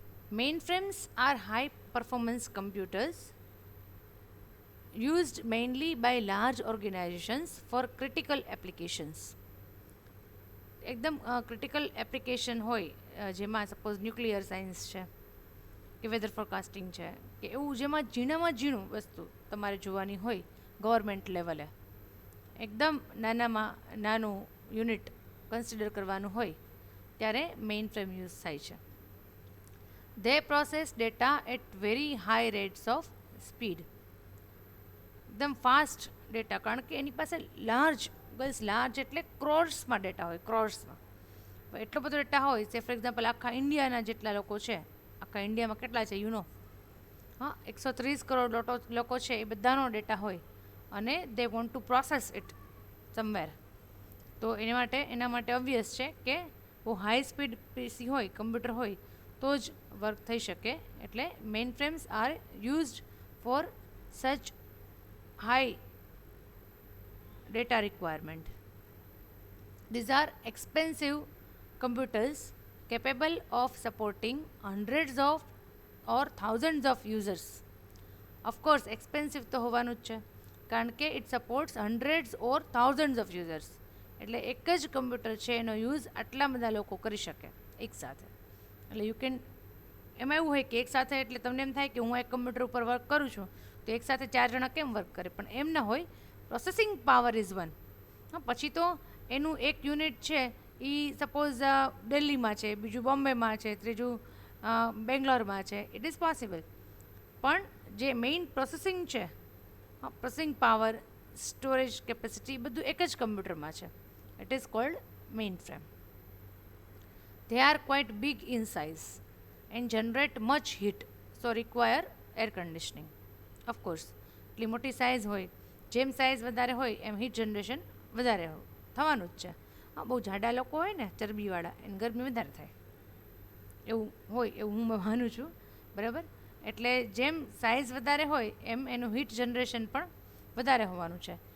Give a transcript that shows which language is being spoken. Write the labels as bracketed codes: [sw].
[en] Mainframes are high performance computers used mainly by large organizations for critical applications. [gu] એકદમ critical application હોય, જેમાં suppose nuclear science છે કે weather forecasting છે કે એવું, જેમાં ઝીણામાં ઝીણું વસ્તુ તમારે જોવાની હોય ગવર્મેન્ટ લેવલે, એકદમ નાનામાં નાનું યુનિટ કન્સિડર કરવાનું હોય, ત્યારે મેઇન ફ્રેમ યુઝ થાય છે. [en] They process data at very high rates of speed. [gu] એકદમ ફાસ્ટ ડેટા, કારણ કે એની પાસે લાર્જ એટલે ક્રોર્સમાં ડેટા હોય, ક્રોર્સમાં એટલો બધો ડેટા હોય છે. ફોર એક્ઝામ્પલ, આખા ઇન્ડિયાના જેટલા લોકો છે, આખા ઇન્ડિયામાં કેટલા છે હા, 130 કરોડ લોકો છે, એ બધાનો ડેટા હોય અને [en] They want to process it somewhere. [gu] તો એના માટે ઓબ્વિયસ છે કે બહુ હાઈ સ્પીડ પીસી હોય, કમ્પ્યુટર હોય તો જ વર્ક થઈ શકે. [en] એટલે mainframes are used for such high data requirement. These are expensive computers capable of supporting hundreds of or thousands of users. Of course, expensive [gu] તો હોવાનું જ છે, કારણ કે [en] It supports hundreds or thousands of users. [gu] એટલે એક જ કમ્પ્યુટર છે, એનો યુઝ આટલા બધા લોકો કરી શકે એકસાથે. એટલે [en] you can, [gu] એમાં એવું હોય કે એકસાથે, એટલે તમને એમ થાય કે હું એક કમ્પ્યુટર ઉપર વર્ક કરું છું તો એકસાથે 4 જણા કેમ વર્ક કરે, પણ એમ ના હોય. [en] Processing power is one. [gu] હા, પછી તો એનું એક યુનિટ છે એ સપોઝ દિલ્હીમાં છે, બીજું બોમ્બેમાં છે, ત્રીજું બેંગ્લોરમાં છે, [en] It is possible. [gu] પણ જે મેઇન પ્રોસેસિંગ છે, પ્રોસેસિંગ પાવર, સ્ટોરેજ કેપેસિટી, બધું એક જ કમ્પ્યુટરમાં છે. [en] It is called mainframe. They are quite big in size and generate much heat, so require air conditioning. Of course, [gu] એટલી મોટી સાઇઝ હોય, જેમ સાઇઝ વધારે હોય એમ હીટ જનરેશન વધારે થવાનું જ છે. હા, બહુ જાડા લોકો હોય ને, ચરબીવાળા, એને ગરમી વધારે થાય એવું હોય, એવું હું માનું છું. બરાબર? એટલે જેમ સાઇઝ વધારે હોય એમ એનું હીટ જનરેશન પણ વધારે હોવાનું છે.